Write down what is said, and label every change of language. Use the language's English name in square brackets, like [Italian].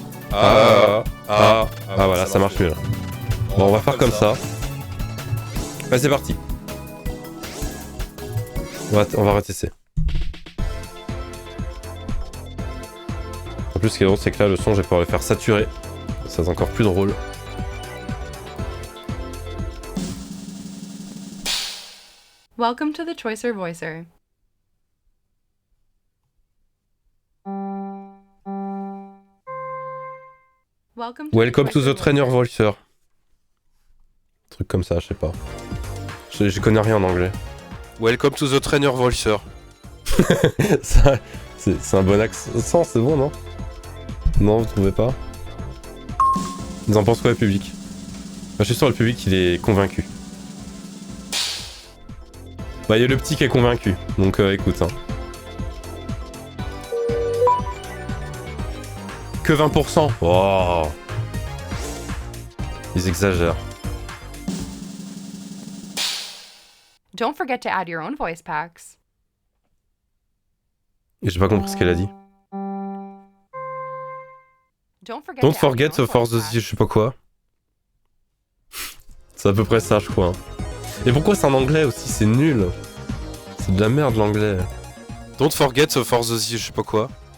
[French] Voilà, ça marche mieux là. Bon on va faire comme ça. Bah c'est parti. On va retester. En plus ce qui est drôle c'est que là le son je vais pouvoir le faire saturer. Ça c'est encore plus drôle. [English] Welcome to the Choicer Voicer. Welcome to the Trainer Voicer. [French] Truc comme ça, je sais pas. Je connais rien en anglais. [English] Welcome to the Trainer Voicer. [French] C'est un bon accent, c'est bon, non? Non, vous trouvez pas? Vous en pensez quoi, le public? Je suis sûr, le public, il est convaincu. Bah, il y a le petit qui est convaincu, donc écoute. Hein. Que 20%. Oh. Ils exagèrent. [English] Don't forget to add your own voice packs. [French] Et j'ai pas compris ce qu'elle a dit. [English] Don't forget to force the [French] je sais pas quoi. C'est à peu près ça, je crois. Et pourquoi c'est en anglais aussi? C'est nul. C'est de la merde l'anglais. [English] Don't forget to force the [French] je sais pas quoi.